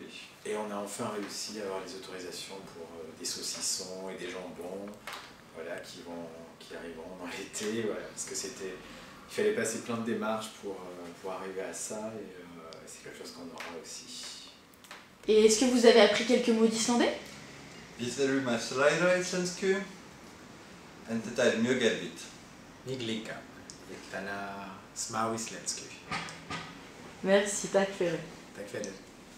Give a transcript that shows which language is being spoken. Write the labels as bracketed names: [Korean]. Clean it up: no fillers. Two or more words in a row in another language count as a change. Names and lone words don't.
[French] Et on a enfin réussi à avoir les autorisations pour des saucissons et des jambons, voilà, qui arriveront dans l'été, voilà, parce que il fallait passer plein de démarches pour arriver à ça, et c'est quelque chose qu'on aura aussi. Et est-ce que vous avez appris quelques mots d'islandais? [Icelandic] Við erum að læra íslensku en þetta mjög erfitt. Mig líka. Ég tala smá íslensku. [French] Merci, [Swedish] tack för det. Tack för det.